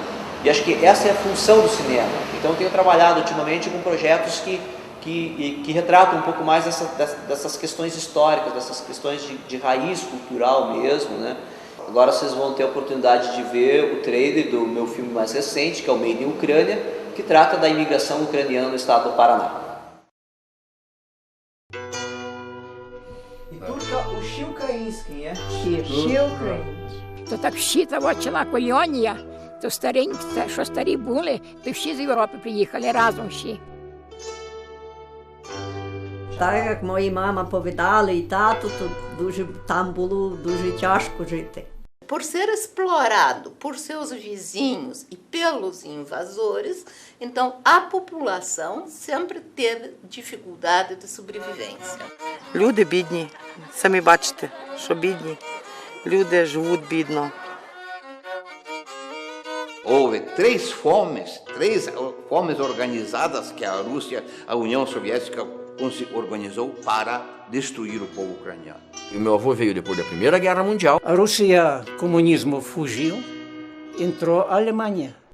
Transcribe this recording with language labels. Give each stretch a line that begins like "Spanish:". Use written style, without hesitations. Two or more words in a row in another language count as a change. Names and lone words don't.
Portuguese: E acho que essa é a função do cinema. Então eu tenho trabalhado ultimamente com projetos que retratam um pouco mais dessas questões históricas, dessas questões de raiz cultural mesmo, né? Agora vocês vão ter a oportunidade de ver o trailer do meu filme mais recente, que é o Made in Ucrânia, que trata da imigração ucraniana no estado do Paraná.
Ukrainian: Всі українські. То так всі та колонія, то що старі були, то всі з Європи приїхали разом всі. Так як мої мама повідали і тато, то там було дуже тяжко жити.
Portuguese: Por ser explorado por seus vizinhos e pelos invasores, então a população sempre teve dificuldade de sobrevivência.
Ukrainian: Люди бідні, самі бачите, що бідні. Люди живуть бідно.
Portuguese: Houve três fomes organizadas que a Rússia, a União Soviética organizou para destruir o povo ucraniano. E o meu avô veio depois da Primeira Guerra Mundial. A Rússia, comunismo fugiu, entrou a Alemanha.